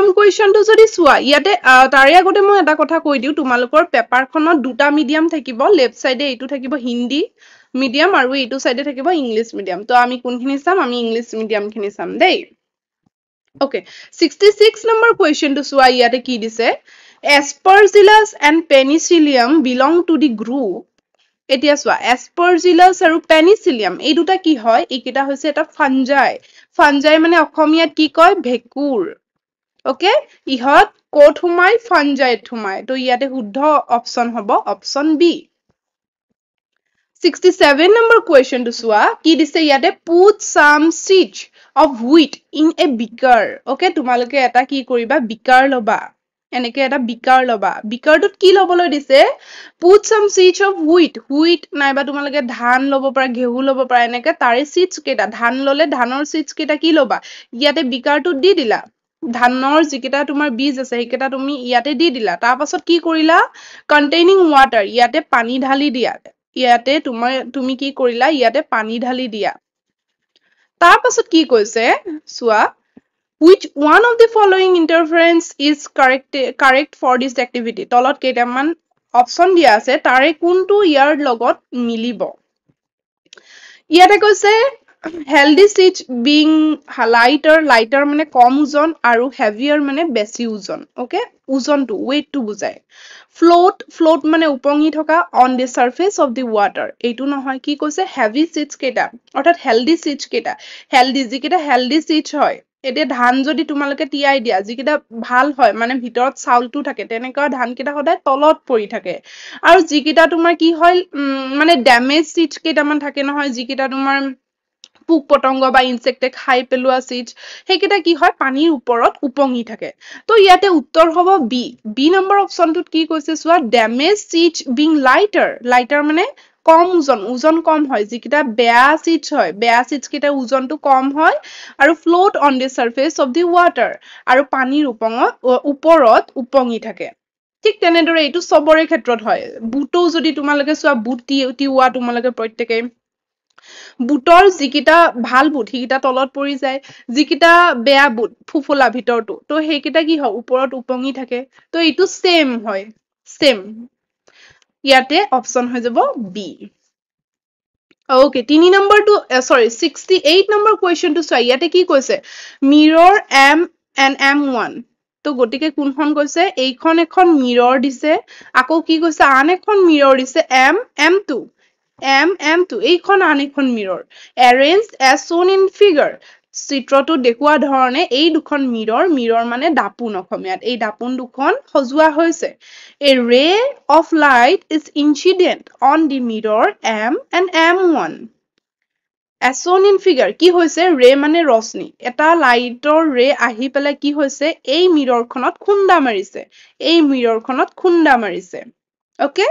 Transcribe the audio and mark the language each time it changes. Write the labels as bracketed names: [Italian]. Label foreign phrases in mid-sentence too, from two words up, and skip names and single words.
[Assamese] কোৱেশ্চনটো যদি চোৱা ইয়াতে তাৰে আগতে মই এটা কথা কৈ দিও তোমালোকৰ পেপাৰখনত দুটা মিডিয়াম থাকিব [English] left side [Assamese] এইটো থাকিব হিন্দী মিডিয়াম আৰু এইটো সাইডে থাকিব [English] English medium [Assamese] তো আমি কোনখিনি চাম আমি [English] English medium [Assamese] খিনি চাম দেই ওকে 66 [English] number question [Assamese] চোৱা ইয়াতে কি দিছে [English] Aspergillus and Penicillium belong to the group [Assamese] এতিয়া চোৱা Aspergillus আৰু Penicillium এই দুটা কি হয় এইকেইটা হৈছে এটা ফাঞ্জাই মানে অসমীয়াত কি কয় ভেকুৰ ওকে ইহত কোট হুমাই ফাঞ্জাইত হুমাই তো ইয়াতে শুদ্ধ অপচন হ'ব অপচন বি 67 [English] number question [Assamese] to চোৱা কি দিছে ইয়াতে [English] put some seeds of wheat in a beaker okay [Assamese] তোমালোকে এটা কি কৰিবা beaker লবা এনেকে এটা beaker লবা beakerটোত কি লবলৈ দিছে [English] put some seeds of wheat [Assamese] নাইবা তোমালোকে ধান লব পৰা ঘেহু লব পৰা এনেকে তাৰে seeds কেটা ধান ললে ধানৰ seeds কেটা কি লবা ইয়াতে beakerটোত দি দিলা ধানৰ যিকেটা তোমাৰ বীজ আছে সেইকেটা তুমি ইয়াতে দি দিলা তাৰ পাছত কি কৰিলা [English] containing water [Assamese] ইয়াতে পানী ঢালি দিয়া ইয়াতে তুমি কি কৰিলা ইয়াতে পানী ঢালি দিয়া তাৰ পাছত কি কৈছে চোৱা [English] which one of the following interference is correct for this activity [Assamese] তলত কেইটামান অপচন দিয়া আছে তাৰে কোনটো ইয়াৰ লগত মিলিব ইয়াতে কৈছে [English] healthy seeds being lighter [Assamese] মানে কম ওজন আৰু heavier মানে বেছি ওজন okay ওজনটো weight টো বুজায় float মানে উপঙি থকা [English] on the surface of the water [Assamese] এইটো নহয় কি কৈছে [English] heavy seeds [Assamese] কেটা অৰ্থাৎ [English] healthy seeds [Assamese] কেটা যিকেটা [English] healthy seeds [Assamese] হয় এতিয়া ধান যদি তোমালোকে তিয়াই দিয়া যিকেটা ভাল হয় মানে ভিতৰত চাউলটো থাকে তেনেকুৱা ধান কেটা সদায় তলত পৰি থাকে আৰু যিকেটা তোমাৰ কি হয় মানে [English] damage seeds [Assamese] কেটামান থাকে নহয় যিকেটা তোমাৰ পোক পতংগ বা ইনসেক্টে খাই পেলোৱা seeds সেইকেটা কি হয় পানীৰ ওপৰত উপঙি থাকে তো ইয়াতে উত্তৰ হ'ব বি নম্বৰ অপচনটোত কি কৈছে চোৱা damage [English] seeds being lighter [Assamese] মানে কম ওজন কম হয় যিকেটা বেয়া seeds হয় বেয়া seeds কেটা ওজনটো কম হয় আৰু [English] float on the surface of the water [Assamese] আৰু পানীৰ ওপৰত উপঙি থাকে ঠিক তেনেদৰে এইটো সবৰে ক্ষেত্ৰত হয় বুটো যদি তোমালোকে চোৱা বুট টিওৱা তোমালোকে প্ৰত্যেকই বুটৰ যিকিটা ভাল বুট হিকিটা তলত পৰি যায় যিকিটা বেয়া বুট ফুফুলা ভিতৰটো তো সেইকিটা কি হয় ওপৰত উপঙি থাকে তো এইটো সেম হয় সেম ইয়াতে অপচন হৈ যাব বি [English] Okay, 68 number question [Assamese] to চোৱা ইয়াতে কি কৈছে [English] mirror M and M1 [Assamese] তো গটিকে কোনখন কৈছে এইখন এখন mirror দিছে আকৌ কি কৈছে আন এখন mirror দিছে M2 এইখন আন এখন mirror [English] arranged as shown in figure [Assamese] চিত্ৰটো দেখুৱা ধৰণে এই দুখন mirror মানে দাপুন অসমীয়াত এই দাপুন দুখন সজোৱা হৈছে [English] a ray of light is incident on the mirror M and M1 as shown in figure [Assamese] কি হৈছে ray মানে ৰশ্মি এটা লাইটৰ ray আহি পেলাই কি হৈছে এই mirrorখনত খুন্দা মাৰিছে okay